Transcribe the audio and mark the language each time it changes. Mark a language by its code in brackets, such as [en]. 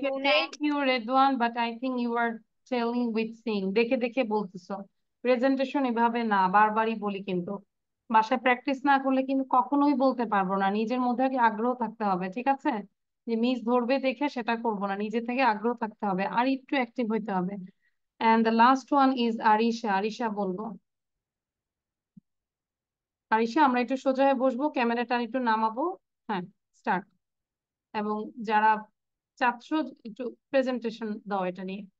[en] Thank you, Redwan, but I think you are telling with seeing. [bn] দেখে দেখে বলতেছো। Presentation এভাবে না, বারবারই বলি, কিন্তু বাসায় প্র্যাকটিস না করলে কিন্তু কখনোই বলতে পারবো না। নিজের মধ্যে আগে আগ্রহ থাকতে হবে, ঠিক আছে? যে মিস ধরবে দেখে সেটা করবো না, নিজে থেকে আগ্রহ থাকতে হবে আর একটু অ্যাক্টিভ হইতে হবে। [en] And the last one is Arisha. [bn] Arisha বলবো। আরিশা, আমরা একটু সোজা হয়ে বসবো, ক্যামেরাটা একটু নামাবো। হ্যাঁ, স্টার্ট। এবং যারা ছাত্র একটু প্রেজেন্টেশন দাও এটা নিয়ে।